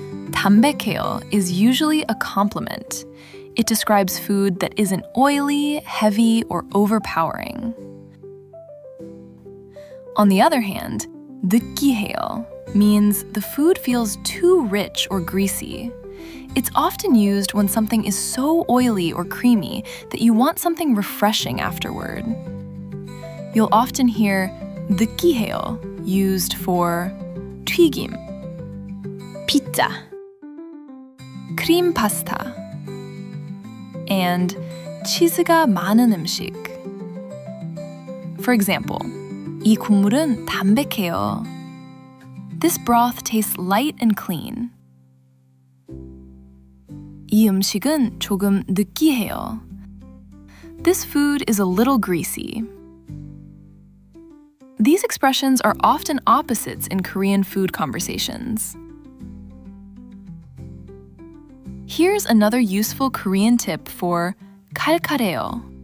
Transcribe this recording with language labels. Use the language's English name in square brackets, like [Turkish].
[English] 담백해요 is usually a compliment. It describes food that isn't oily, heavy, or overpowering. On the other hand, 느끼해요 means the food feels too rich or greasy. It's often used when something is so oily or creamy that you want something refreshing afterward. You'll often hear 느끼해요 used for 튀김, 피자, 크림 파스타, and [Korean] 치즈가 많은 음식. [English] For example, [Korean] 이 국물은 담백해요. [English] This broth tastes light and clean. [Korean] 이 음식은 조금 느끼해요. [English] This food is a little greasy. These expressions are often opposites in Korean food conversations. Here's another useful Korean tip for 칼칼해요.